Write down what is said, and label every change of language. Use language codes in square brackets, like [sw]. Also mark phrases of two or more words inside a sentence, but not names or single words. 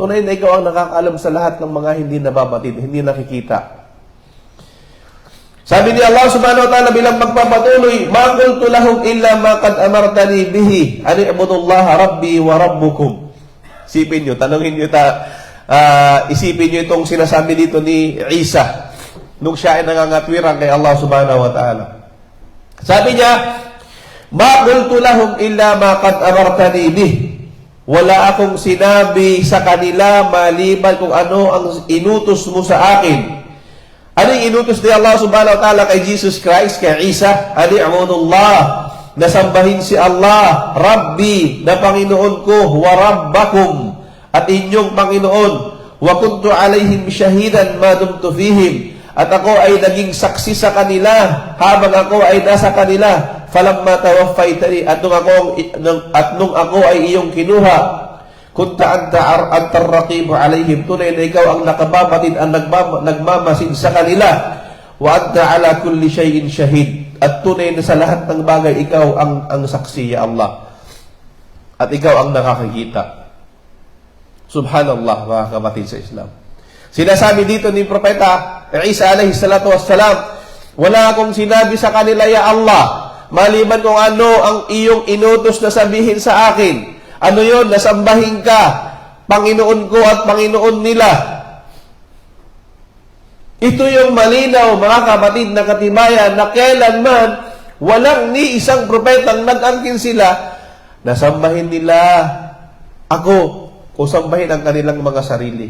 [tl] Tunay na ikaw ang nakakaalam sa lahat ng mga hindi nababatid, hindi nakikita. Sabi ni Allah [ar] سبحانه وتعالى [tl] bilang magpapatuloy, [ar] ما قلت لهم إلا ما قد أمرتني به أن اعبدوا الله ربي وربكم. [tl] Isipin nyo, tanongin nyo, isipin nyo itong sinasabi dito ni Isa nung siya ay nangangatwiran kay Allah [ar] سبحانه وتعالى. [tl] Sabi niya, [ar] ما قلت لهم إلا ما قد أمرتني به. [tl] Wala akong sinabi sa kanila maliban kung ano ang inutos mo sa akin. Ano yung inutos ni Allah [ar] سبحانه وتعالى [tl] kay Jesus Christ, kay Isa? Ani'budullah, nasambahin si Allah, Rabbi, na Panginoon ko, [ar] وربكم, [tl] at inyong Panginoon, [ar] وكنت عليهم شهيدا ما دمت فيهم, [tl] at ako ay naging saksi sa kanila habang ako ay nasa kanila, [ar] فلما توفيتني, [tl] at nung ako ay iyong kinuha, [ar] كنت أنت الرقيب عليهم, [tl] tunay na ikaw ang nakababatid, ang nagmamasid sa kanila, [ar] وأنت على كل شيء شهيد, [tl] at tunay na sa lahat ng bagay, ikaw ang saksi, [ar] يا الله. [tl] At ikaw ang nakakikita. Subhanallah, mga kapatid sa Islam. Sinasabi dito ni Propeta Isa [ar] عليه الصلاة والسلام, [tl] wala akong sinabi sa kanila, [ar] يا الله, [tl] maliban kung ano ang iyong inutos na sabihin sa akin. Ano yon? Nasambahin ka, Panginoon ko at Panginoon nila. Ito yung malinaw, mga kapatid, na katibayan na kailanman walang ni isang propetang nag-angkin sila na sambahin nila ako o sambahin ang kanilang mga sarili.